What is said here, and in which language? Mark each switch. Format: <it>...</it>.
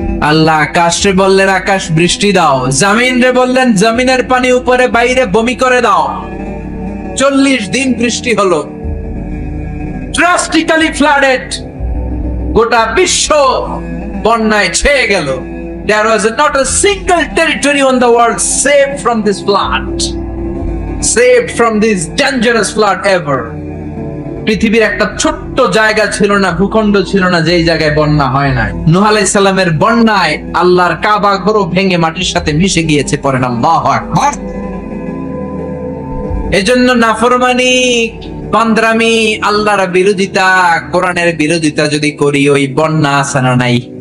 <bn>আল্লাহ আকাশে বললেন, আকাশ বৃষ্টি দাও। জমিন রে বললেন, জমিনের পানি উপরে বাইরে বমি করে দাও। 40 দিন বৃষ্টি হলো,</bn> <en>drastically flooded,</en> <bn>গোটা বিশ্ব বন্যায় ছেয়ে গেল।</bn> <en>There was not a single territory on the world saved from this flood, saved from this dangerous flood ever.</en> <bn>পৃথিবীর একটা ছোট্ট জায়গা ছিল না, ভূখণ্ড ছিল না যেই জায়গায় বন্যা হয় নাই। নূহ আলাইহিস সালামের বন্যায় আল্লাহর কাবা ঘরও ভেঙে মাটির সাথে মিশে গিয়েছে। পড়েন আল্লাহু আকবার। এজন্য নাফরমানি, বান্দরামি, আল্লাহর বিরোধিতা, কোরআনের বিরোধিতা যদি করি, ওই বন্যা আছে না নাই?</bn>